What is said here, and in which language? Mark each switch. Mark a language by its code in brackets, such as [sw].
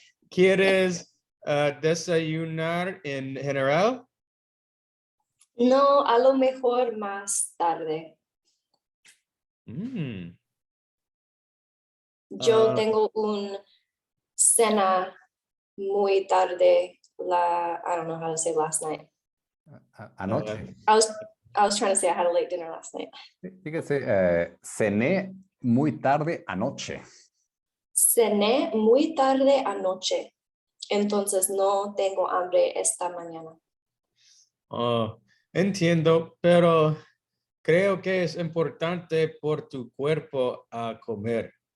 [es] ¿Quieres desayunar en general? No, a lo mejor más tarde. Yo tengo un cena muy tarde. [en] I don't know how to say last night. [es] Anoche. [en] I was trying to say I had a late dinner last night. [es] Fíjese, cené muy tarde anoche. Cené muy tarde anoche. Entonces no tengo hambre esta mañana. Entiendo, pero creo que es importante por tu cuerpo a comer.